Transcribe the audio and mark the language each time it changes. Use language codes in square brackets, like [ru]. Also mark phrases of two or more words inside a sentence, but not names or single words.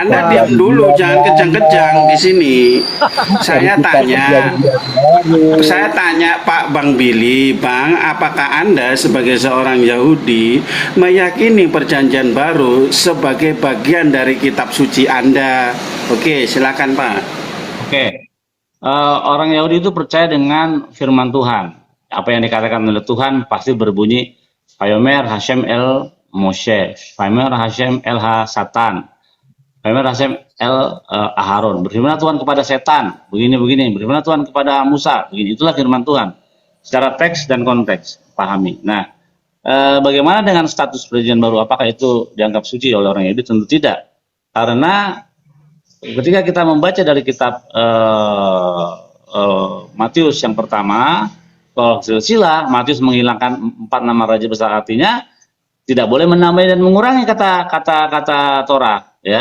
[id] Anda diam dulu, jangan kejang-kejang di sini. Saya tanya Pak Bang Billy, Bang, apakah Anda sebagai seorang Yahudi meyakini perjanjian baru sebagai bagian dari kitab suci Anda? Oke, silakan Pak. Oke. Orang Yahudi itu percaya dengan firman Tuhan. Apa yang dikatakan oleh Tuhan pasti berbunyi [he] ויאמר השם אל משה, ויאמר השם אל השטן, ויאמר השם אל אהרן. [id] Berfirman Tuhan kepada setan, begini-begini. Berfirman Tuhan kepada Musa, begini. Itulah firman Tuhan. Secara teks dan konteks, pahami. Nah, bagaimana dengan status perjanjian baru? Apakah itu dianggap suci oleh orang Yahudi? Tentu tidak. Karena ketika kita membaca dari kitab Matius yang pertama, kalau silsilah, Matius menghilangkan 4 nama raja besar, artinya tidak boleh menambah dan mengurangi kata Torah, ya.